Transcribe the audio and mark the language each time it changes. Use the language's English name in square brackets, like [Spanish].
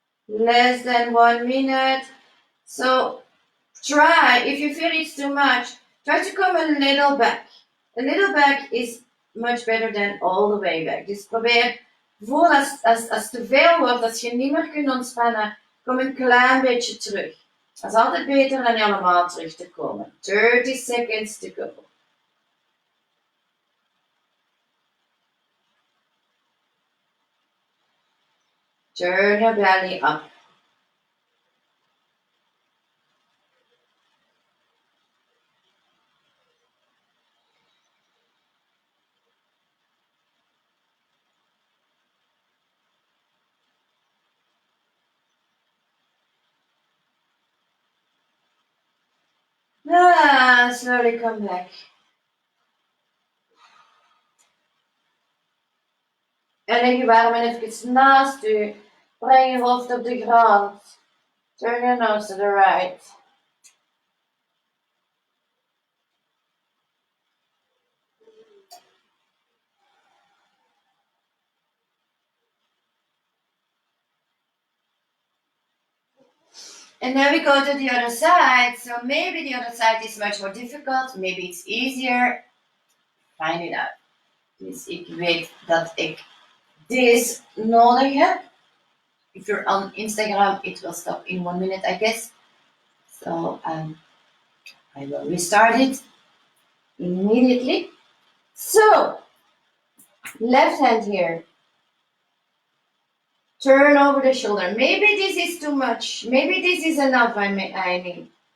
[English] Less than 1 minute. So try, if you feel it's too much, try to come a little back. A little back is much better than all the way back. [Dutch] Dus probeer, voel als het te veel wordt, als je niet meer kunt ontspannen, kom een klein beetje terug. Dat is altijd beter dan helemaal terug te komen. [English] 30 seconds to go. Turn your belly up. Slowly come back. [Dutch] En leg je armen even naast u. Breng je hoofd op de grond. [English] Turn your nose to the right. And then we go to the other side. So maybe the other side is much more difficult. Maybe it's easier. Find it out. [Dutch] Dus ik weet dat ik deze nodig heb. [English] If you're on Instagram, it will stop in 1 minute, I guess. So I will restart it immediately. So, left hand here. Turn over the shoulder. Maybe this is too much. Maybe this is enough, I mean.